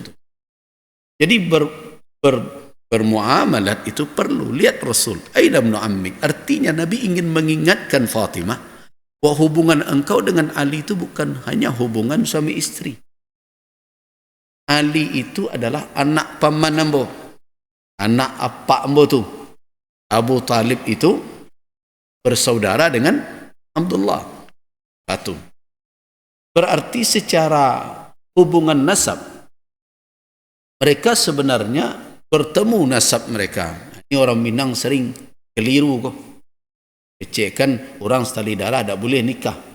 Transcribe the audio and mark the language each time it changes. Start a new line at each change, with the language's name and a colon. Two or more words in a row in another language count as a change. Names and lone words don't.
Indonesian: Jadi bermuamalat itu perlu. Lihat Rasul,
Arabic: أين ابن عمك.
Indonesian: Artinya Nabi ingin mengingatkan Fatimah bahwa hubungan engkau dengan Ali itu bukan hanya hubungan suami istri. Ali itu adalah anak paman ambo,
Minangkabau: anak apa ambo tu.
Indonesian: Abu Talib itu bersaudara dengan Abdullah. Satu. Berarti secara hubungan nasab, mereka sebenarnya bertemu nasab mereka. Ini orang Minang sering keliru kok.
Minangkabau: Kecekkan orang setali darah tak boleh nikah.